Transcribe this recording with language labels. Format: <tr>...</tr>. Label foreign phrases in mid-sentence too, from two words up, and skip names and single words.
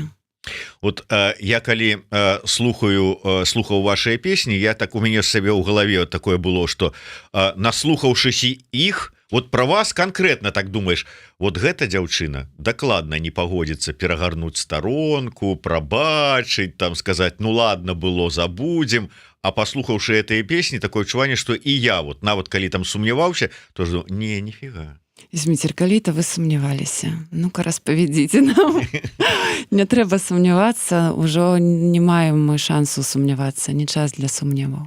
<be>Вот я калі слухаў вашыя песні, я так у мяне сабе ў галаве</be> <ru>вот такое было, что</ru> <be>наслухаўшыся іх, вот про вас конкретно так думаешь, вот гэта дзяўчына дакладна не пагодзіцца перагарнуць старонку, прабачыць,</be> <ru>там сказать, ну ладно было, забудем,</ru> <be>а паслухаўшы гэтыя песні, такое адчуванне, что і я вот нават калі там сумняваўся, то ж не, нифига. Зміцер, калі-то вы сумняваліся. Ну-ка, распавядзіце нам. Не трэба сумнявацца, ужо не маем мы шансу сумнявацца, не час для сумневаў.</be>